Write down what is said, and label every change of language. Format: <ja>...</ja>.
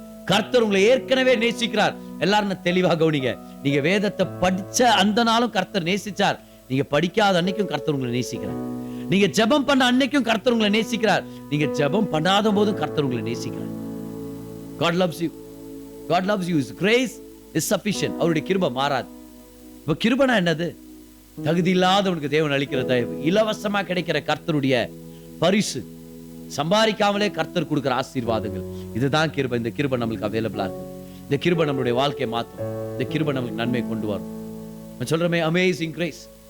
<ta>கர்த்தர் உங்களை ஏற்கனவே நேசிக்கிறார். எல்லாரும் தெளிவாக கவனிங்க. நீங்க வேதத்தை படிச்ச அந்த நாளும் கர்த்தர் நேசிச்சார், நீங்க படிக்காத அன்னைக்கும் கர்த்தர் உங்களை நேசிக்கிறார், நீங்க ஜெபம் பண்ண அன்னைக்கும் கர்த்தர் உங்களை நேசிக்கிறார், நீங்க ஜெபம் பண்ணாத போதும் கர்த்தர் உங்களை நேசிக்கிறார்.</ta> <en>God loves you. God loves you. His grace is sufficient.</en> <ta>அவருடைய கிருபை மாறாது. இப்ப கிருபைனா என்னது? தகுதி இல்லாதவனுக்கு தேவன் அளிக்கிற தயவு, இலவசமா கிடைக்கிற கர்த்தருடைய பரிசு, சம்பாதிக்காமலே கர்த்தர் கொடுக்கிற ஆசீர்வாதங்கள். இதுதான் கிருபை. இந்த கிருபை நம்மளுக்கு அவைலபிளா இருக்கு. இந்த கிருபை நம்மளுடைய வாழ்க்கையை மாற்றும். இந்த கிருபை நம்மளுக்கு நன்மை கொண்டு வரும். நான் சொல்றமே,</ta> <en>Amazing grace.</en>